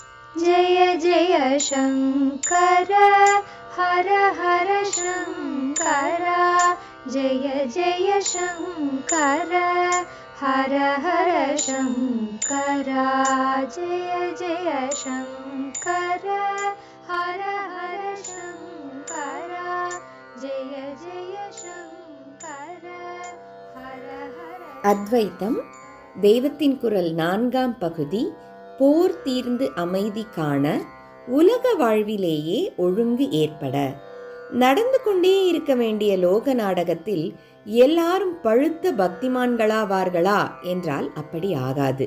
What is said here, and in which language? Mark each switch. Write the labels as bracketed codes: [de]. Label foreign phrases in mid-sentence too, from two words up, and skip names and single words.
[sa] जय जय शङ्कर हर हर शङ्कर जय जय शङ्कर हर हर शङ्कर जय जय शङ्कर हर हर शङ्कर जय जय शङ्कर हर हर. [ta] அத்வைத்தம் தெய்வத்தின் குரல் 4ஆம் பகுதி. போர் தீர்ந்து அமைதி காண உலக வாழ்விலேயே ஒழுங்கு ஏற்பட. நடந்து கொண்டே இருக்க வேண்டிய லோக நாடகத்தில் எல்லாரும் பழுத்த பக்திமான்களாவார்களா என்றால் அப்படி ஆகாது.